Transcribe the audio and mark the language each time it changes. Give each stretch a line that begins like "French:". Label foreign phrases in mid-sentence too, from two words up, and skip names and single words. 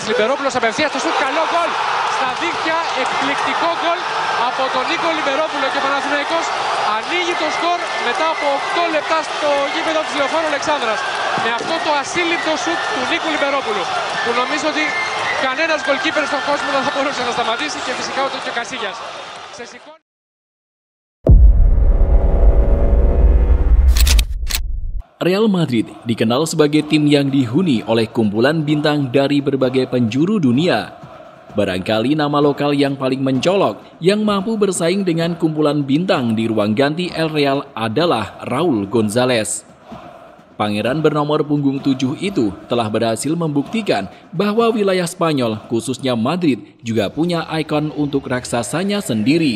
Greek: Λιμπερόπουλος απευθείας στο σουτ, καλό γκολ. Στα δίχτυα, εκπληκτικό γκολ από τον Νίκο Λιμπερόπουλο και ο Παναθηναϊκός ανοίγει το σκορ μετά από 8 λεπτά στο γήπεδο της Λεωφόρου Αλεξάνδρας. Με αυτό το ασύλληπτο σουτ του Νίκου Λιμπερόπουλου, που νομίζω ότι κανένας γκολκίπερ στον κόσμο δεν θα μπορούσε να σταματήσει, και φυσικά ούτε και ο Κασίγιας.
Indonesian: Real Madrid dikenal sebagai tim yang dihuni oleh kumpulan bintang dari berbagai penjuru dunia. Barangkali nama lokal yang paling mencolok yang mampu bersaing dengan kumpulan bintang di ruang ganti El Real adalah Raúl González. Pangeran bernomor punggung 7 itu telah berhasil membuktikan bahwa wilayah Spanyol, khususnya Madrid, juga punya ikon untuk raksasanya sendiri.